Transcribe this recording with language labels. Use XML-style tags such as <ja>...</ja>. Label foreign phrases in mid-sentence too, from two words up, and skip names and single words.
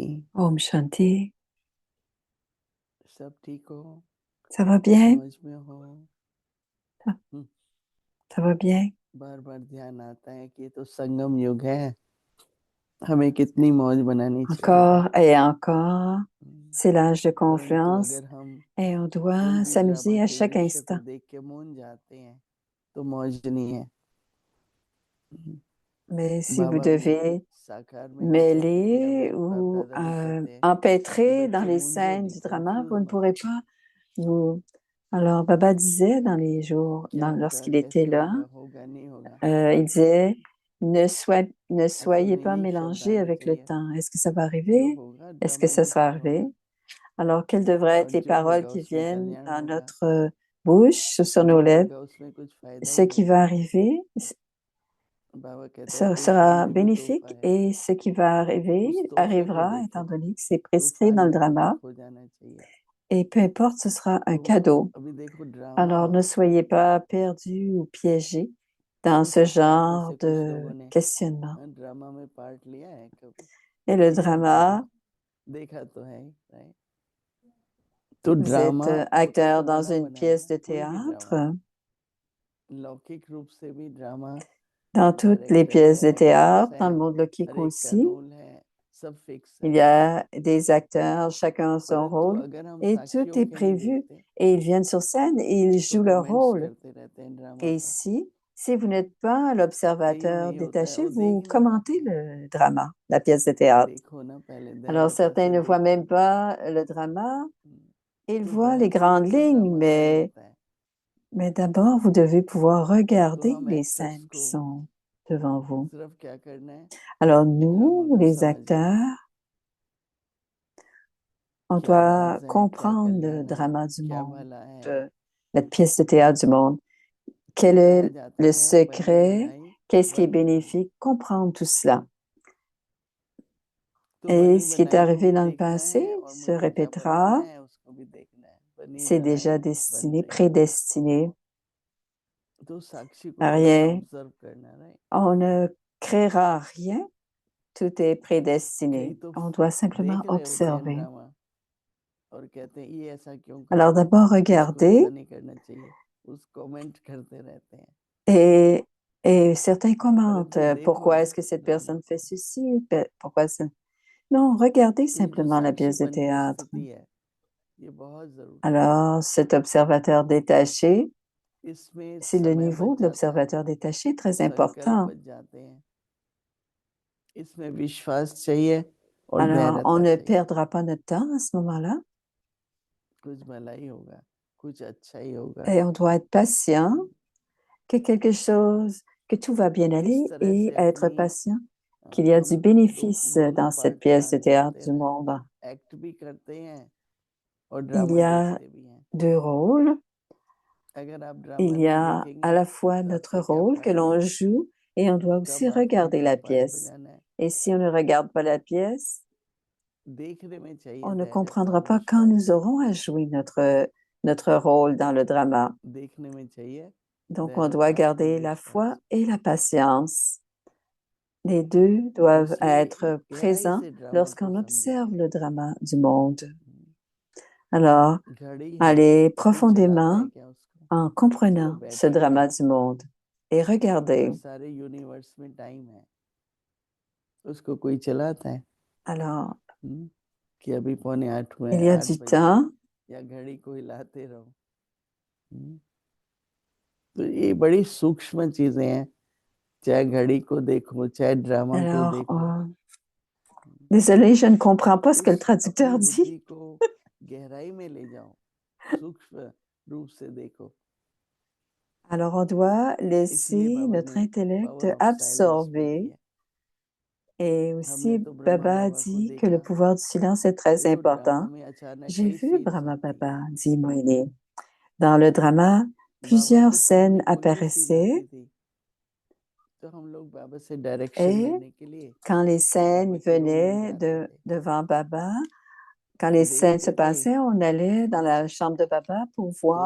<hi>Om Shanti. सब ठीक हो?</hi> <fr>Ça va bien?</fr> <hi>मौज में हो?</hi> <fr>Ça va bien?</fr> <hi>बार बार ध्यान आता है कि ये तो संगम युग है, हमें कितनी मौज बनानी चाहिए।</hi> <fr>encore et encore. हम्म, C'est l'âge de</fr> <hi>परंतु</hi> <fr>confluence</fr> <hi>अगर हम</hi> <fr>et on</fr> <hi>कोई</hi> <fr>doit</fr> <hi>भी ड्रामा</hi> <fr>s'amuser à</fr> <hi>के</hi> <fr>chaque</fr> <hi>दृश्य को</hi> <fr>instant.</fr> <hi>देख के मौन जाते हैं तो मौज नहीं है।</hi> <fr>Mais si vous</fr> <hi>बाबा भी</hi> <fr>devez</fr> <hi>साकार में होते या</hi> <fr>mêler</fr> <hi>फिर बाप</hi> <fr>ou</fr> <hi>दादा भी कहते हैं कि</hi> <fr>empêtrer dans</fr> <hi>बच्चे</hi> <fr>les</fr> <hi>मूंझो</hi> <fr>scènes</fr> <hi>नहीं,</hi> <fr>du drama,</fr> <hi>कंफ्यूज</hi> <fr>vous ne</fr> <hi>मत</hi> <fr>pourrez</fr> <hi>हो।</hi> <fr>pas vous... Alors, Baba disait dans les jours,</fr> <hi>क्या होगा,</hi> <fr>lorsqu'il était</fr> <hi>कैसे</hi> <fr>là,</fr> <hi>होगा, होगा नहीं होगा,</hi> <fr>il disait, ne</fr> <hi>ऐसे</hi> <fr>soyez</fr> <hi>में</hi> <fr>pas</fr> <hi>यही शब्द</hi> <fr>mélangés</fr> <hi>आने</hi> <fr>avec le</fr> <hi>चाहिए,</hi> <fr>temps. Est-ce que ça va</fr> <hi>जो</hi> <fr>arriver?</fr> <hi>होगा</hi> <fr>Est-ce que</fr> <hi>ड्रामा</hi> <fr>ça</fr> <hi>में</hi> <fr>sera</fr> <hi>कुछ</hi> <fr>arrivé?</fr> <hi>होगा</hi> <fr>Alors, quelles devraient</fr> <hi>और</hi> <fr>être les</fr> <hi>जो</hi> <fr>paroles</fr> <hi>होगा</hi> <fr>qui</fr> <hi>उसमें</hi> <fr>viennent</fr> <hi>कल्याण</hi> <fr>dans</fr> <hi>होगा,</hi> <fr>notre bouche ou sur nos</fr> <hi>जो</hi> <fr>lèvres?</fr> <hi>होगा उसमें कुछ फायदा</hi> <fr>Ce</fr> <hi>ही</hi> <fr>qui va</fr> <hi>होगा।</hi> <fr>arriver</fr> <hi>बाबा कहते हैं तूफान</hi> <fr>sera</fr> <hi>में भी तोहफा</hi> <fr>bénéfique</fr> <hi>है,</hi> <fr>et ce qui va arriver</fr> <hi>उस तोहफे को</hi> <fr>arrivera étant</fr> <hi>देखो,</hi> <fr>donné que c'est prescrit</fr> <hi>तूफान</hi> <fr>dans le</fr> <hi>में तुम्हें</hi> <fr>drama</fr> <hi>खो जाना चाहिए।</hi> <fr>et peu importe, ce sera un</fr> <hi>तो</hi> <fr>cadeau.</fr> <hi>अभी देखो ड्रामा</hi> <fr>Alors ne soyez pas perdus ou piégés dans ce</fr> <hi>आप में</hi> <fr>genre</fr> <hi>से कुछ</hi> <fr>de</fr> <hi>लोगों ने</hi> <fr>questionnement.</fr> <hi>ड्रामा में पार्ट लिया है कभी,</hi> <fr>Et le drama,</fr> <hi>देखा तो है ही, राइट। तो</hi> <fr>vous êtes</fr> <hi>ड्रामा</hi> <fr>acteur</fr> <hi>तो</hi> <fr>dans</fr> <hi>बना</hi> <fr>une pièce</fr> <hi>बनाया</hi> <fr>de</fr> <hi>कोई भी</hi> <fr>théâtre.</fr> <hi>ड्रामा, लौकिक रूप से भी ड्रामा,</hi> <fr>Dans toutes les</fr> <hi>डायरेक्टर</hi> <fr>pièces</fr> <hi>है,</hi> <fr>de</fr> <hi>एक्टर्स</hi> <fr>théâtre, dans le</fr> <hi>हैं,</hi> <fr>monde</fr> <hi>हर</hi> <fr>lokique</fr> <hi>एक का</hi> <fr>aussi,</fr> <hi>रोल है, सब फिक्स</hi> <fr>il</fr> <hi>है।</hi> <fr>y a des acteurs, chacun a son</fr> <hi>परंतु</hi> <fr>rôle,</fr> <hi>अगर हम</hi> <fr>et tout</fr> <hi>साक्षियों</hi> <fr>est</fr> <hi>के नहीं</hi> <fr>prévu.</fr> <hi>देखते</hi> <fr>Et ils viennent sur scène et ils</fr> <hi>तो</hi> <fr>jouent leur</fr> <hi>कमेंट्स</hi> <fr>rôle.</fr> <hi>करते रहते हैं ड्रामा</hi> <fr>Et</fr> <hi>पर।</hi> <fr>ici, si vous n'êtes pas</fr> <hi>कईयों में</hi> <fr>l'observateur</fr> <hi>ये होता है</hi> <fr>détaché,</fr> <hi>वो देख</hi> <fr>vous</fr> <hi>ही नहीं</hi> <fr>commentez</fr> <hi>पाते हैं,</hi> <fr>le drama, la pièce de théâtre.</fr> <hi>देखो ना पहले</hi> <fr>Alors</fr> <hi>दयालुता</hi> <fr>certains</fr> <hi>से</hi> <fr>ne voient même</fr> <hi>देखो।</hi> <fr>pas le drama, ils</fr> <hi>तो</hi> <fr>voient les</fr> <hi>बहस में भी</hi> <fr>grandes</fr> <hi>तो</hi> <fr>lignes,</fr> <hi>ड्रामा का ही होता है।</hi> <fr>mais d'abord, vous devez pouvoir</fr> <hi>तो</hi> <fr>regarder</fr> <hi>हम</hi> <fr>les</fr> <hi>एक्टर्स</hi> <fr>scènes qui</fr> <hi>को</hi> <fr>sont devant vous.</fr> <hi>सिर्फ क्या करना है,</hi> <fr>Alors</fr> <hi>ड्रामा</hi> <fr>nous,</fr> <hi>को</hi> <fr>les</fr> <hi>समझना है,</hi> <fr>acteurs, on</fr> <hi>क्या</hi> <fr>doit</fr> <hi>राज है, क्या</hi> <fr>comprendre le</fr> <hi>कल्याण है,</hi> <fr>drama du</fr> <hi>क्या</hi> <fr>monde,</fr> <hi>भला है।</hi> <fr>la pièce de théâtre du monde.</fr> <hi>तो</hi> <fr>Quel</fr> <hi>कहा</hi> <fr>est</fr> <hi>जाता</hi> <fr>le</fr> <hi>है बंधु</hi> <fr>secret?</fr> <hi>बनाई</hi> <fr>Qu'est-ce qui est</fr> <hi>बनी बनाई।</hi> <fr>bénéfique? Comprendre tout cela.</fr> <hi>तो</hi> <fr>Et</fr> <hi>बनी</hi> <fr>ce qui est</fr> <hi>बनाई को</hi> <fr>arrivé</fr> <hi>भी</hi> <fr>dans le</fr> <hi>देखना</hi> <fr>passé</fr> <hi>है और</hi> <fr>se</fr> <hi>मुझे क्या बनाना</hi> <fr>répétera.</fr> <hi>है उसको भी देखना है। बनी</hi> <fr>C'est</fr> <hi>बनाई</hi> <fr>déjà</fr> <hi>बन</hi> <fr>destiné,</fr> <hi>रही।</hi> <fr>prédestiné.</fr> <hi>तो साक्षी को तो बस</hi> <fr>Rien.</fr> <hi>ऑब्जर्व करना है, राइट।</hi> <fr>On ne créera rien. Tout est</fr> <hi>कई</hi> <fr>prédestiné.</fr> <hi>तो</hi> <fr>On doit simplement</fr> <hi>देख रहे होते हैं</hi> <fr>observer.</fr> <hi>ड्रामा और कहते हैं ये ऐसा क्यों</hi> <fr>Alors</fr> <hi>करा,</hi> <fr>d'abord,</fr> <hi>इसको ऐसा</hi> <fr>regardez</fr> <hi>नहीं करना चाहिए, उस कमेंट करते रहते हैं।</hi> <fr>et, et certains commentent</fr> <hi>परंतु देखो</hi> <fr>pourquoi</fr> <hi>ना</hi> <fr>est-ce que cette</fr> <hi>ड्रामा</hi> <fr>personne fait</fr> <hi>को,</hi> <fr>ceci, pourquoi ça. Non, regardez</fr> <hi>ये जो</hi> <fr>simplement la pièce de</fr> <hi>साक्षीपन की</hi> <fr>théâtre.</fr> <hi>स्थिति है ये बहुत जरूरी है।</hi> <fr>Alors, cet observateur détaché,</fr> <hi>इसमें</hi> <fr>c'est le</fr> <hi>समय</hi> <fr>niveau</fr> <hi>बच</hi> <fr>de</fr> <hi>जाता है,</hi> <fr>l'observateur détaché très</fr> <hi>संकल्प</hi> <fr>important.</fr> <hi>बच जाते हैं, इसमें विश्वास चाहिए और</hi> <fr>Alors, on</fr> <hi>धैर्यता</hi> <fr>ne</fr> <hi>चाहिए।</hi> <fr>perdra pas notre temps à ce moment-là</fr> <hi>कुछ भला ही होगा, कुछ अच्छा ही होगा।</hi> <fr>et on doit être patient, que quelque chose, que tout va bien</fr> <hi>तो</hi> <fr>aller</fr> <hi>इस तरह</hi> <fr>et</fr> <hi>से</hi> <fr>être</fr> <hi>अपनी</hi> <fr>patient, qu'il y a</fr> <hi>हम</hi> <fr>du bénéfice</fr> <hi>दोनों</hi> <fr>dans cette</fr> <hi>पार्ट</hi> <fr>pièce de</fr> <hi>प्लान</hi> <fr>théâtre</fr> <hi>करते</hi> <fr>du</fr> <hi>हैं,</hi> <fr>monde.</fr> <hi>एक्ट भी करते हैं और</hi> <fr>Il</fr> <hi>ड्रामा</hi> <fr>y a</fr> <hi>देखते भी हैं।</hi> <fr>deux rôles.</fr> <hi>अगर आप ड्रामा</hi> <fr>Il y</fr> <hi>नहीं</hi> <fr>a à</fr> <hi>देखेंगे</hi> <fr>la fois</fr> <hi>तो</hi> <fr>notre</fr> <hi>आपका क्या</hi> <fr>rôle que</fr> <hi>फायदा,</hi> <fr>l'on joue et on doit aussi</fr> <hi>कब आपको</hi> <fr>regarder</fr> <hi>उनका</hi> <fr>la</fr> <hi>पार्ट</hi> <fr>pièce.</fr> <hi>बजाना है।</hi> <fr>Et si on ne regarde pas la pièce,</fr> <hi>देखने में चाहिए</hi> <fr>on ne</fr> <hi>धैर्यता</hi> <fr>comprendra</fr> <hi>और</hi> <fr>pas quand</fr> <hi>विश्वास,</hi> <fr>nous aurons à jouer notre rôle dans le drama.</fr> <hi>देखने में चाहिए</hi> <fr>Donc, on doit</fr> <hi>धैर्यता और</hi> <fr>garder la</fr> <hi>विश्वास।</hi> <fr>foi et la patience. Les deux doivent</fr> <hi>उसी</hi> <fr>être</fr> <hi>गहराई</hi> <fr>présents</fr> <hi>से ड्रामा को</hi> <fr>lorsqu'on</fr> <hi>समझे।</hi> <fr>observe le drama du monde. Alors,</fr> <hi>घड़ी है,</hi> <fr>allez</fr> <hi>कोई चलाता</hi> <fr>profondément</fr> <hi>है क्या उसको,</hi> <fr>en</fr> <hi>चलो</hi> <fr>comprenant ce</fr> <hi>बैठेंगे,</hi> <fr>drama du monde et regardez.</fr> <hi>पर सारे यूनिवर्स में टाइम है, उसको कोई चलाता है</hi> <fr>Alors,</fr> <hi>कि अभी 7:45 हुए</hi> <fr>il</fr> <hi>हैं,</hi> <fr>y a</fr> <hi>8</hi> <fr>du</fr> <hi>बजे,</hi> <fr>temps.</fr> <hi>या घड़ी को हिलाते रहो। तो ये बड़ी सूक्ष्म चीजें हैं, चाहे घड़ी को देखो चाहे ड्रामा को</hi> <fr>Alors,</fr> <hi>देखो।</hi> <fr>désolé, je ne comprends pas ce que le</fr> <hi>उस अपनी</hi> <fr>traducteur dit.</fr> <hi>बुद्धि को गहराई में ले जाओ, सूक्ष्म रूप से देखो।</hi> <fr>Alors, on doit</fr> <hi>इसलिए</hi> <fr>laisser</fr> <hi>बाबा</hi> <fr>notre</fr> <hi>ने</hi> <fr>intellect</fr> <en>power of silence</en> <hi>भी दी</hi> <fr>absorber.</fr> <hi>है।</hi> <fr>Et</fr> <hi>हमने</hi> <fr>aussi,</fr> <hi>तो ब्रह्मा</hi> <fr>Baba a</fr> <hi>बाबा को</hi> <fr>dit que le</fr> <hi>देखा,</hi> <fr>pouvoir du silence est très</fr> <hi>देखो ड्रामा</hi> <fr>important.</fr> <hi>में अचानक</hi> <fr>J'ai</fr> <hi>कई</hi> <fr>vu</fr> <hi>सीन्स</hi> <fr>Brahma</fr> <hi>आती हैं।</hi> <fr>Baba, dit Moïne. Dans le drama,</fr> <hi>बाबा</hi> <fr>plusieurs</fr> <hi>को</hi> <fr>scènes</fr> <hi>सामने कोई भी सीन</hi> <fr>apparaissaient</fr> <hi>आती थी तो हम लोग बाबा से डायरेक्शन</hi> <fr>et</fr> <hi>लेने के लिए</hi> <fr>quand les scènes</fr> <hi>बाबा के रूम में</hi> <fr>venaient</fr> <hi>जाते थे,</hi> <fr>devant Baba, quand les scènes se</fr> <hi>देखते थे</hi> <fr>passaient, on allait dans la chambre de Baba pour voir,</fr>